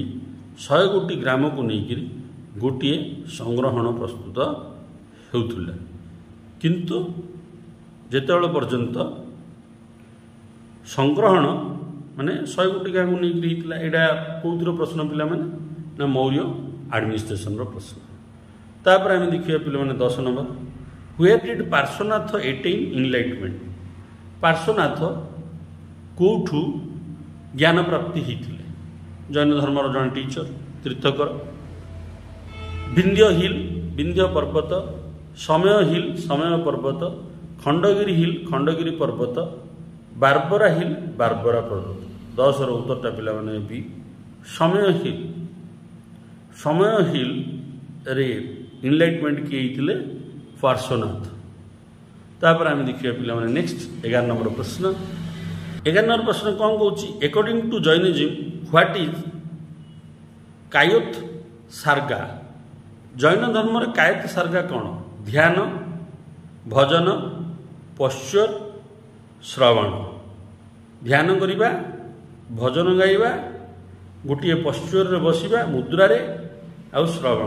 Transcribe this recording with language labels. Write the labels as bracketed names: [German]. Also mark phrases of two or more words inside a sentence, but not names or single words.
[Odia] 100 ଗୋଟି ଗ୍ରାମକୁ ନେଇକରି ଗୋଟିଏ ସଂଗ୍ରହଣ ପ୍ରସ୍ତୁତ ହେଉଥିଲା। କିନ୍ତୁ ଯେତେବେଳେ ପର୍ଯ୍ୟନ୍ତ ସଂଗ୍ରହଣ ମାନେ 100 ଗୋଟି ଗାଁକୁ ନେଇକରି ହେଇଥିଲା, ଏଇଟା କେଉଁଥିର ପ୍ରଶ୍ନ ପିଲାମାନେ? ନା ମୌର୍ଯ୍ୟ ଆଡ଼ମିନିଷ୍ଟ୍ରେସନର ପ୍ରଶ୍ନ। ତାପରେ ଆମେ ଦେଖିବା ପିଲାମାନେ 10 ନମ୍ବର। [English] Where did ପାର୍ଶ୍ୱନାଥ attain enlightenment? [Odia] ପାର୍ଶ୍ୱନାଥ କେଉଁଠୁ ଜ୍ଞାନ ପ୍ରାପ୍ତି ହେଇଥିଲେ? ଜୈନ ଧର୍ମର ଜଣେ ଟିଚର, ତୀର୍ଥକର। ବିନ୍ଧ୍ୟ ହିଲ୍, ବିନ୍ଧ୍ୟ ପର୍ବତ। ସମୟ ହିଲ୍, ସମୟ ପର୍ବତ। ଖଣ୍ଡଗିରି ହିଲ୍, ଖଣ୍ଡଗିରି ପର୍ବତ। ବାର୍ବରା ହିଲ୍, ବାର୍ବରା ପର୍ବତ। 10ର ଉତ୍ତରଟା ପିଲାମାନେ ବି ସମୟ ହିଲ୍। ସମୟ ହିଲ୍ରେ ଇନଲାଇଟମେଣ୍ଟ କିଏ ହେଇଥିଲେ? ପାର୍ଶ୍ୱନାଥ। ତାପରେ ଆମେ ଦେଖିବା ପିଲାମାନେ ନେକ୍ସଟ 11 ନମ୍ବର ପ୍ରଶ୍ନ। 11 ନମ୍ବର ପ୍ରଶ୍ନ କ'ଣ କହୁଛି? [English] According to Jainism, what is କାୟୋଥ ସାର୍ଗା? [Odia] ଜୈନ ଧର୍ମରେ କାୟୋଥ ସାର୍ଗା କ'ଣ? ଧ୍ୟାନ, ଭଜନ, ପଶ୍ଚର, ଶ୍ରବଣ। ଧ୍ୟାନ କରିବା, ଭଜନ ଗାଇବା, ଗୋଟିଏ ପଶ୍ଚରରେ ବସିବା ମୁଦ୍ରାରେ, ଆଉ ଶ୍ରବଣ।